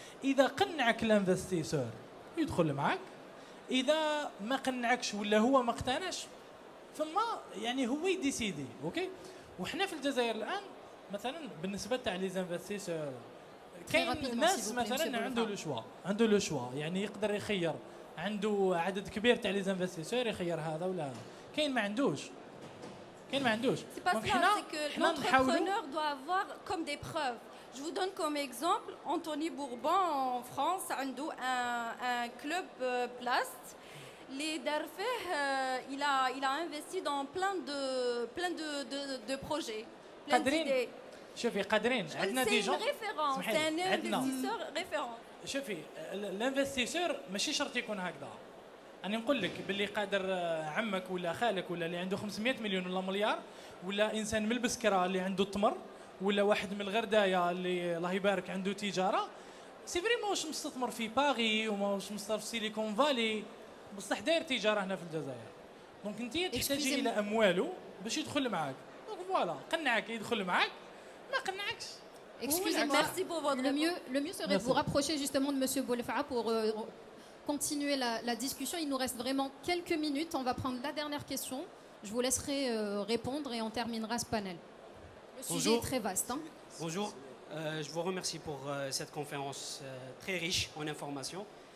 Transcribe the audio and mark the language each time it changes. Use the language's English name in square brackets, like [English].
[Arabic] اذا قنعك الانفستيسور يدخل معك، اذا ما قنعكش ولا هو ما اقتنعش ثم يعني هو يديسيدي. اوكي وحنا في الجزائر الان مثلا بالنسبه تاع لي انفستيسور كاين ناس مثلا عنده لو شوا يعني يقدر يخير، عنده عدد كبير تاع لي انفستيسور يخير هذا ولا هذا. كاين ما عندوش [French] C'est pas cela, c'est que l'entrepreneur doit avoir comme des preuves. Je vous donne comme exemple Anthony Bourbon en France, un club Plast. Les Darfeh, il a investi dans plein de projets, plein d'idées. [Arabic] شوفي قادرين عندنا دي جون. [French] C'est une référence, c'est un investisseur référent. [Arabic] شوفي الانفستيسور ماشي شرط يكون هكذا. أنا نقول لك باللي قادر عمك ولا خالك ولا اللي عنده 500 مليون ولا مليار ولا إنسان من البسكرة اللي عنده التمر ولا واحد من الغرداية اللي الله يبارك عنده تجارة سي فري ماهوش مستثمر في باغي وماهوش مستثمر في سيليكون فالي بصح داير تجارة هنا في الجزائر. دونك أنت تحتاجي إلى أمواله باش يدخل معاك. دونك فوالا قنعك يدخل معاك ما قنعكش. [French] Excusez-moi, le mieux serait de vous rapprocher justement de Monsieur Boulefa'a pour continuer la discussion. Il nous reste vraiment quelques minutes. On va prendre la dernière question. Je vous laisserai répondre et on terminera ce panel. Le sujet est très vaste. Hein. Bonjour, je vous remercie pour cette conférence très riche en informations.